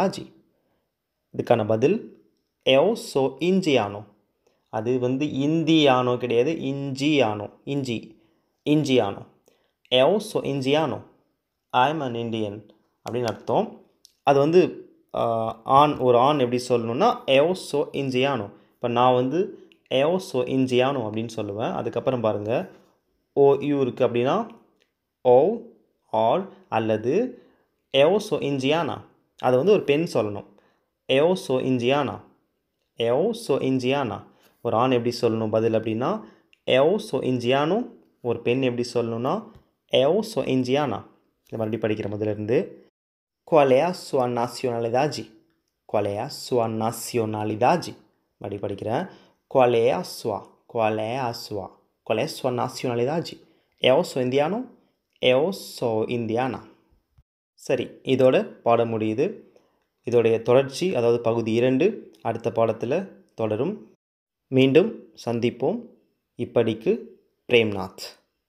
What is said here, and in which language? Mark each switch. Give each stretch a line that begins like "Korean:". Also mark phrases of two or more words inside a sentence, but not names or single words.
Tamil: இதுக்கான பதில்
Italian: io so indiano.
Tamil: அது வந்து இந்தியானோ கிடையாது, இஞ்சியானோ.
Italian: io so indiano.
English: I'm an Indian
Tamil: அப்படின்னு அர்த்தம். அது வந்து ஒரு ஆண் எப்படி சொல்லணும்னா
Italian: io so indiano.
Tamil: இப்போ நான் வந்து
Italian: io so indiano
Tamil: அப்படின்னு சொல்லுவேன். அதுக்கப்புறம் பாருங்கள், OU இருக்குது அப்படின்னா O or அல்லது
Italian: io so indiana.
Tamil: அதை வந்து ஒரு பெண் சொல்லணும்.
Italian: io so indiana.
Tamil: ஒரு ஆண் எப்படி சொல்லணும் பதில் அப்படின்னா
Italian: io so indiano.
Tamil: ஒரு பெண் எப்படி சொல்லணும்னா
Italian: io so indiana.
Tamil: இந்த மறுபடியும் படிக்கிற முதலிருந்து.
Italian: Qual è a sua nazionalità?
Tamil: மறுபடியும் படிக்கிறேன்.
Italian: Qual è a sua nazionalità? io so indiano. io so indiana.
Tamil: சரி, இதோட பாடம் முடியுது. இதோடைய தொடர்ச்சி, அதாவது பகுதி 2 அடுத்த பாடத்தில் தொடரும். மீண்டும் சந்திப்போம். இப்படிக்கு பிரேம்நாத்.